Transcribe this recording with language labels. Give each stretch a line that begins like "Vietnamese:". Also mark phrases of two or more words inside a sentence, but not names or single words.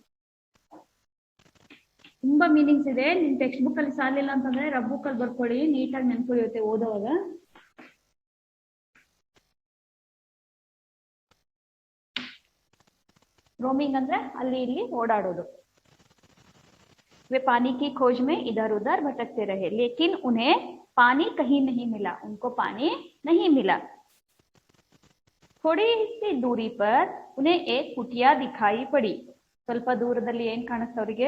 Kannada: ತುಂಬಾ ಮೀನಿಂಗ್ಸ್ ಇದೆ. ನಿಮ್
English: text book
Kannada: ಅಲ್ಲಿ ಸಾಲಿಲ್ಲ ಅಂತಂದ್ರೆ
English: rough book
Kannada: ಅಲ್ಲಿ ಬರ್ಕೊಳ್ಳಿ, ನೀಟಾಗಿ ನೆನ್ಕೊಳ್ಳುತ್ತೆ ಓದೋವಾಗ. ರೋಮಿಂಗ್ ಅಂದ್ರೆ ಅಲ್ಲಿ ಇಲ್ಲಿ ಓಡಾಡೋದು.
Hindi: वे पानी की खोज में इधर उधर भटकते रहे, लेकिन उन्हें पानी कहीं नहीं मिला. उनको पानी नहीं मिला. थोड़ी सी दूरी पर उन्हें एक कुटिया दिखाई पड़ी.
Kannada: ಸ್ವಲ್ಪ ದೂರದಲ್ಲಿ ಏನ್ ಕಾಣಿಸ್ತಾ ಅವರಿಗೆ?